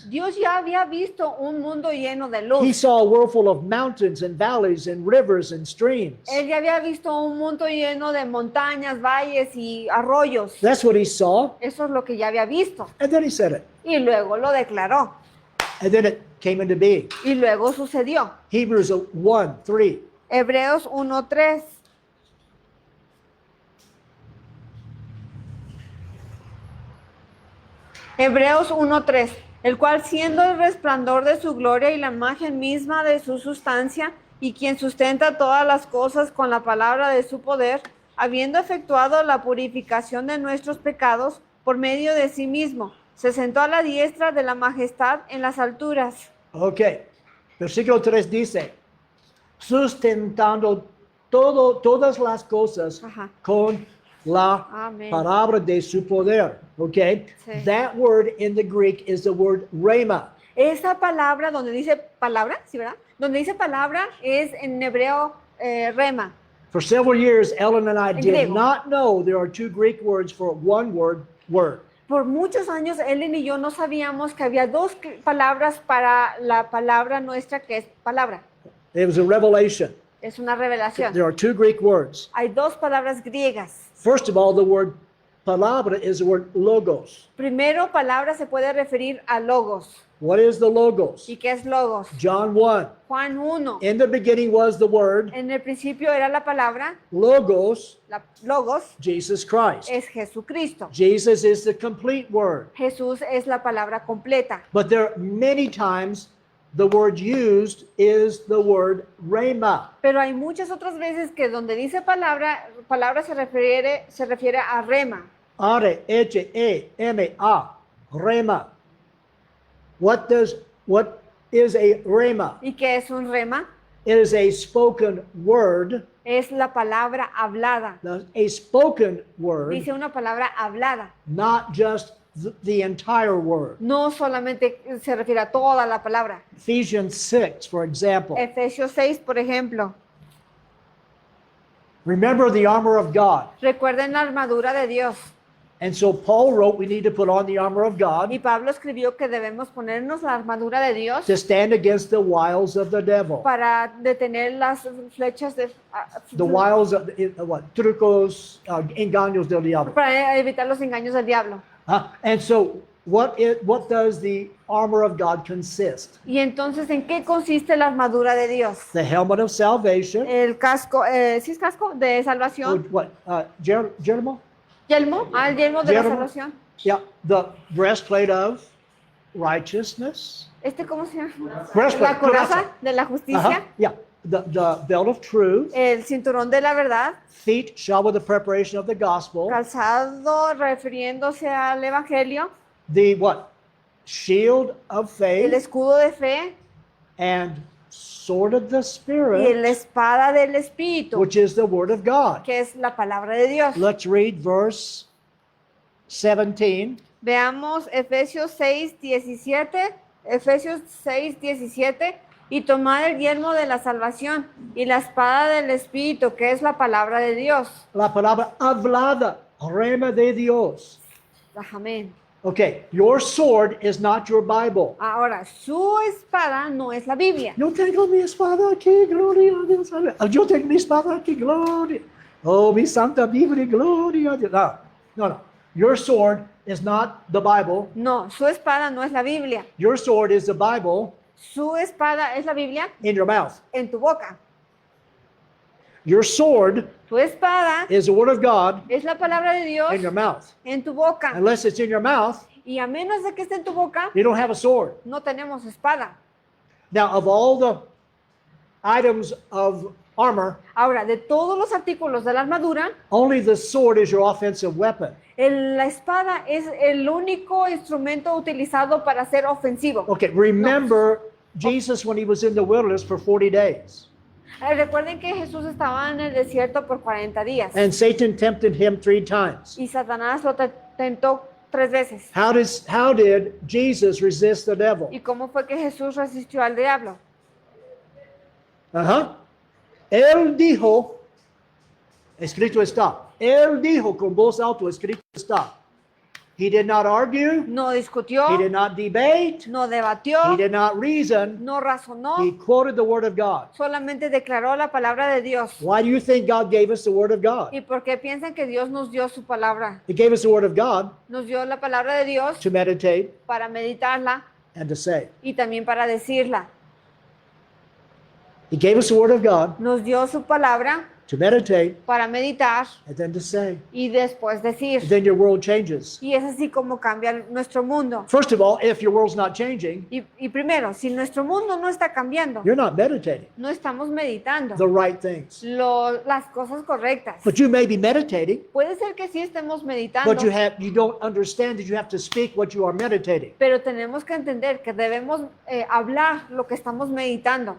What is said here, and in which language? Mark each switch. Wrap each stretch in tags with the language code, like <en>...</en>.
<es>Dios ya había visto un mundo lleno de</es> <en>He</en> <es>luz.</es> <en>saw a world full of mountains and valleys and rivers and streams.</en> <es>Él ya había visto un mundo lleno de montañas, valles y arroyos.</es> <en>That's what he saw.</en> <es>Eso es lo que ya había visto.</es> <en>And then he said it.</en> <es>Y luego lo declaró.</es> <en>And then it came into being.</en> <es>Y luego sucedió.</es> <en>Hebrews 1:3.</en> <es>Hebreos 1:3. Hebreos 1:3, el cual siendo el resplandor de su gloria y la imagen misma de su sustancia, y quien sustenta todas las cosas con la palabra de su poder, habiendo efectuado la purificación de nuestros pecados por medio de sí mismo, se sentó a la diestra de la majestad en las alturas.</es> <en>Okay.</en> <es>Versículo 3 dice, sustentando todas las cosas Ajá. con la Amén. palabra de su poder. Okay. Sí.</es> <en>That word in the Greek is the word rhema.</en> <es>Esa palabra donde dice palabra, ¿sí verdad? Donde dice palabra es en hebreo rema.</es> <en>For several years, Ellen and I</en> <es>En</es> <en>did</en> <es>griego.</es> <en>not know there are two Greek words for one word.</en> <es>Por muchos años, Ellen y yo no sabíamos que había dos palabras para la palabra nuestra, que es palabra.</es> <en>It was a revelation.</en> <es>Es una revelación.</es> <en>There are two Greek words.</en> <es>Hay dos palabras griegas.</es> <en>First of all, the word palabra is the word logos.</en> <es>Primero, palabra se puede referir a logos.</es> <en>What is the logos?</en> <es>¿Y qué es logos?</es> <en>John 1.</en> <es>Juan 1.</es> <en>In the beginning was the word,</en> <es>En el principio era la palabra,</es> <en>logos,</en> <es>logos</es> <en>Jesus Christ.</en> <es>es Jesucristo.</es> <en>Jesus is the complete word.</en> <es>Jesús es la palabra completa.</es> <en>But there are many times the word used is the word rhema.</en> <es>Pero hay muchas otras veces que donde dice palabra, palabra se refiere a rema.</es> <en>R-H-E-M-A, rhema. What is a rhema?</en> <es>¿Y qué es un rema?</es> <en>It is a spoken word.</en> <es>Es la palabra hablada.</es> <en>Now, a spoken word,</en> <es>Dice una palabra hablada.</es> <en>not just the entire word.</en> <es>No solamente se refiere a toda la palabra.</es> <en>Ephesians 6, for example.</en> <es>Efesios 6, por ejemplo.</es> <en>Remember the armor of God.</en> <es>Recuerden la armadura de Dios.</es> <en>And so Paul wrote, we need to put on the armor of</en> <es>Y</es> <en>God</en> <es>Pablo escribió que debemos ponernos la armadura de Dios</es> <en>to stand against the wiles of the devil.</en> <es>para detener las flechas de</es> <en>The wiles of</en> <es>trucos, engaños del diablo. para evitar los engaños del diablo.</es> <en>And so what does the armor of God consist?</en> <es>Y entonces, ¿en qué consiste la armadura de Dios?</es> <en>The helmet of salvation.</en> <es>El casco, ¿sí es casco de salvación?</es> <en>What? Yelmo?</en> <es>Yelmo, el yelmo de la Yelmo. salvación.</es> <en>Yeah. The breastplate of righteousness.</en> <es>¿Cómo se llama?</es> <en>Breastplate.</en> <es>La coraza de la justicia.</es> <en>Yeah. The belt of truth.</en> <es>El cinturón de la verdad.</es> <en>Feet shod with the preparation of the gospel.</en> <es>Calzado refiriéndose al evangelio.</es> <en>The what? Shield of</en> <es>El</es> <en>faith</en> <es>escudo de fe</es> <en>and sword of the</en> <es>y</es> <en>spirit,</en> <es>la espada del espíritu,</es> <en>which is the word of God.</en> <es>que es la palabra de Dios.</es> <en>Let's read verse 17.</en> <es>Veamos Efesios 6:17. Efesios 6:17. Y tomad el yelmo de la salvación y la espada del espíritu, que es la palabra de Dios. La palabra hablada, rema de Dios. Amén.</es> <en>Okay, your sword is not your Bible.</en> <es>Ahora, su espada no es la Biblia. Yo tengo mi espada aquí, gloria a Dios. Yo tengo mi espada aquí, gloria. Oh, mi santa Biblia, gloria a Dios. No.</es> <en>Your sword is not the Bible.</en> <es>No, su espada no es la Biblia.</es> <en>Your sword is the Bible</en> <es>Su espada es la Biblia</es> <en>in your mouth.</en> <es>en tu boca.</es> <en>Your sword</en> <es>Tu espada</es> <en>is the word of God</en> <es>es la palabra de Dios</es> <en>in your mouth.</en> <es>en tu boca.</es> <en>Unless it's in your mouth,</en> <es>Y a menos de que esté en tu boca,</es> <en>you don't have a sword.</en> <es>no tenemos espada.</es> <en>Now, of all the items of armor,</en> <es>Ahora, de todos los artículos de la armadura,</es> <en>only the sword is your offensive weapon.</en> <es>la espada es el único instrumento utilizado para ser ofensivo.</es> <en>Okay, remember Jesus when he was in the wilderness for 40 days.</en> <es>Recuerden que Jesús estaba en el desierto por 40 días</es> <en>And Satan tempted him 3 times.</en> <es>y Satanás lo tentó 3 veces.</es> <en>How did Jesus resist the devil?</en> <es>¿Y cómo fue que Jesús resistió al diablo? Él dijo, escrito está. Él dijo con voz alta, escrito está.</es> <en>He did not argue.</en> <es>No discutió,</es> <en>He did not debate.</en> <es>no debatió,</es> <en>He did not reason.</en> <es>no razonó,</es> <en>He quoted the word of God.</en> <es>solamente declaró la palabra de Dios.</es> <en>Why do you think God gave us the word of God?</en> <es>¿Y por qué piensan que Dios nos dio su palabra?</es> <en>He gave us the word of God</en> <es>Nos dio la palabra de Dios</es> <en>to meditate</en> <es>para meditarla</es> <en>and to say.</en> <es>y también para decirla.</es> <en>He gave us the word of God</en> <es>Nos dio su palabra</es> <en>to meditate</en> <es>para meditar</es> <en>and then to say.</en> <es>y después decir.</es> <en>And then your world changes.</en> <es>Y es así como cambia nuestro mundo.</es> <en>First of all, if your world's not changing,</en> <es>Y primero, si nuestro mundo no está cambiando,</es> <en>you're not meditating</en> <es>no estamos meditando</es> <en>the right things.</en> <es>las cosas correctas.</es> <en>But you may be meditating,</en> <es>Puede ser que sí estemos meditando,</es> <en>but you don't understand that you have to speak what you are meditating.</en> <es>pero tenemos que entender que debemos hablar lo que estamos meditando.</es>